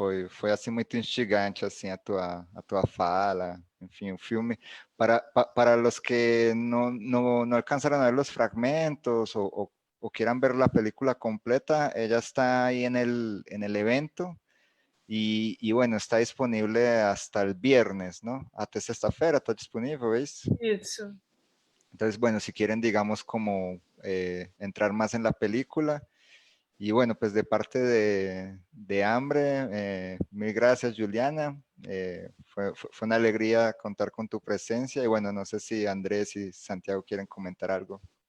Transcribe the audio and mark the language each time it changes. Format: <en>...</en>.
<pt>Foi assim muito instigante assim a tua fala, enfim, o filme.</pt> <es>Para los que no alcanzaron a ver los fragmentos o o quieran ver la película completa, ella está ahí en el evento. E bueno, está disponible hasta el viernes, ¿no?</es> <pt>Até sexta-feira está disponível, ¿veis? Isso.</pt> <es>Entonces, bueno, si quieren, digamos, como entrar más en la película. Y bueno, pues de parte de Hambre, mil gracias, Juliana. Fue una alegría contar con tu presencia. Y bueno, no sé si Andrés y Santiago quieren comentar algo.</es>